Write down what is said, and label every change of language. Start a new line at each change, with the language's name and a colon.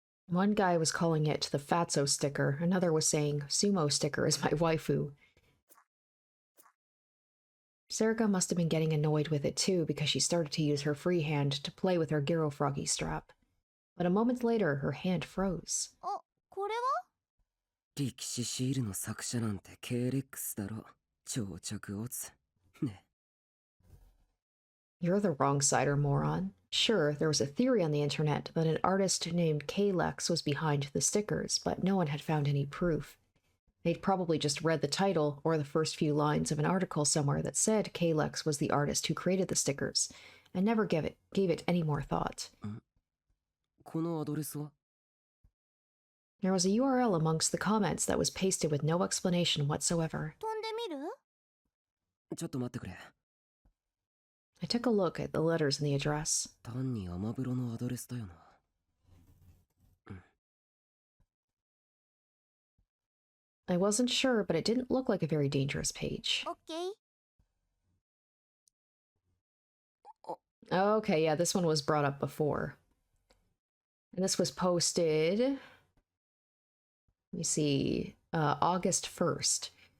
English: One guy was calling it the Fatso sticker, another was saying, Sumo sticker is my waifu. Sarika must have been getting annoyed with it too because she started to use her free hand to play with her Giro Froggy strap. But a moment later, her hand froze.
Japanese: あ、これは？力士シールの作者なんて KLX だろ。超着オツ。ね。
English: You're the wrong sider, moron. Sure, there was a theory on the internet that an artist named Kalex was behind the stickers, but no one had found any proof. They'd probably just read the title or the first few lines of an article somewhere that said Kalex was the artist who created the stickers, and never gave it any more thought.
Japanese: このアドレスは
English: There was a URL amongst the comments that was pasted with no explanation whatsoever.
Japanese: 飛んでみる？ちょっと待ってくれ。
English: I took a look at the letters in the address.
Japanese: 単にアマブロのアドレスだよな。
English: I wasn't sure, but it didn't look like a very dangerous page.
Japanese: オッケー。
English: Okay, yeah, this one was brought up before. And this was posted, let me see, August 1st.